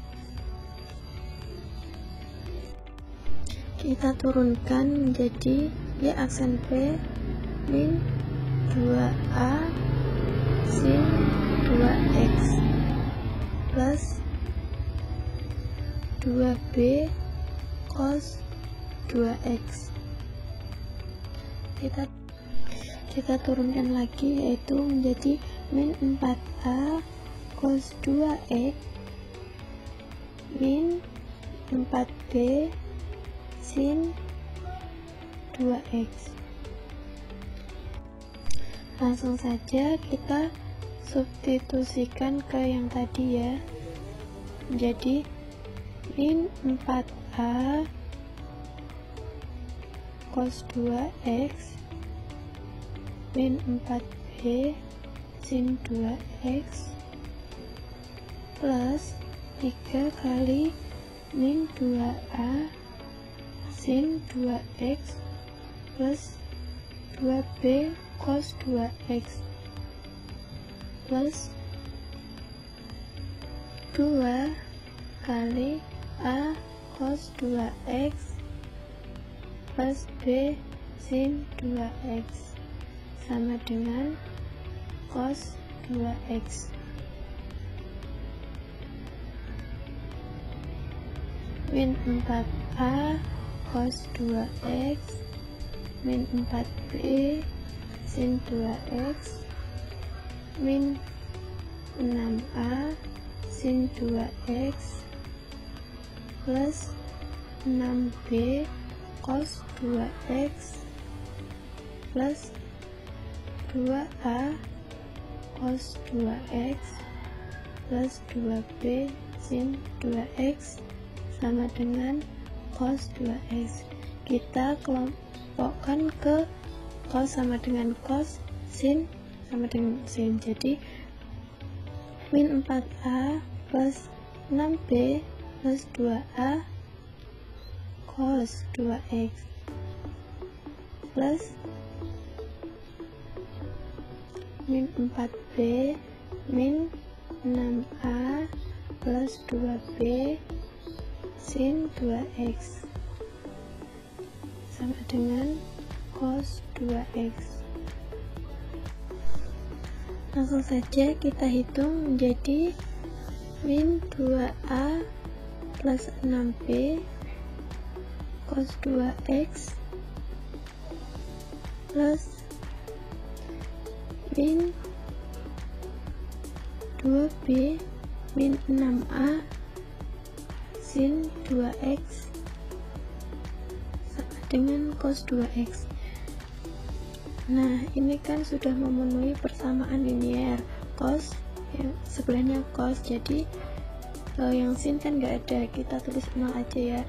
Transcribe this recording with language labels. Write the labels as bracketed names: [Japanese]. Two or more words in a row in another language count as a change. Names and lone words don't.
[Indonesian] Kita turunkan menjadi Y aksen B min 2A sin 2X plus 2B cos 2X. Kita turunkan lagi, yaitu menjadi min 4A cos 2X min 4B sin 2X. Langsung saja kita substitusikan ke yang tadi ya, menjadi min 4A cos 2X min 4B sin 2X plus 3 kali min 2A sin 2X plus 2B cos 2X plus 2 kali A cos 2X plus B sin 2X sama dengan cos 2X. Min 4A cos 2X min 4B sin 2X min 6A sin 2X plus 6B cos 2X plus 2A cos 2X plus 2B sin 2X sama dengan cos 2X. Kita kelompokkan ke cos sama dengan cos, sin sama dengan sin. Jadi min 4A plus 6B plus 2A cos 2X plus min 4B min 6A plus 2B sin 2X sama dengan cos 2X. Langsung saja kita hitung menjadi min 2A plus 6B cos 2X plus min 2B min 6A sin 2X sama dengan cos 2X. Nah, ini kan sudah memenuhi persamaan linier cos, yang sebelahnya cos, jadi yang sin kan nggak ada, kita tulis 0 aja ya.